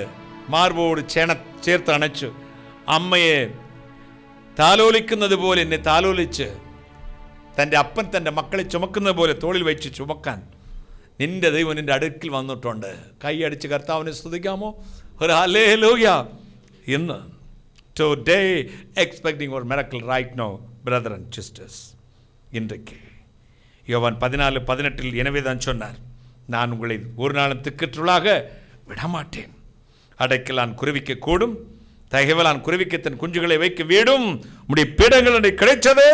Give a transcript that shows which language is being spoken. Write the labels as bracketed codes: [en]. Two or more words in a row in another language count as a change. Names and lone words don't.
[ml] മാർബോട് ചേർത്ത് അണച്ചു അമ്മയെ താലോലിക്കുന്നത് പോലെ എന്നെ താലോലിച്ച് തൻ്റെ അപ്പൻ തൻ്റെ മക്കളെ ചുമക്കുന്നത് പോലെ തോളിൽ വെച്ച് ചുമക്കാൻ നിന്റെ ദൈവം നിന്റെ അടുക്കിൽ വന്നിട്ടുണ്ട്. കൈയടിച്ച് കർത്താവിനെ സ്തുതിക്കാമോ? ഒരു ഹല്ലേലൂയ. [en] ഇന്ന് today expecting for miracle right now brother and sisters. [ta] இன்றைக்கு யோவான் 14:18 எனவே தான் சொன்னார், நான் உங்களை ஒரு நாளும் திக்கற்றுள்ளாக விடமாட்டேன். அடைக்கலான் குருவிக்கு கூடும், தகவலான் குருவிக்கு தன் குஞ்சுகளை வைக்க வீடும், உடைய பீடங்கள் கிடைச்சதே.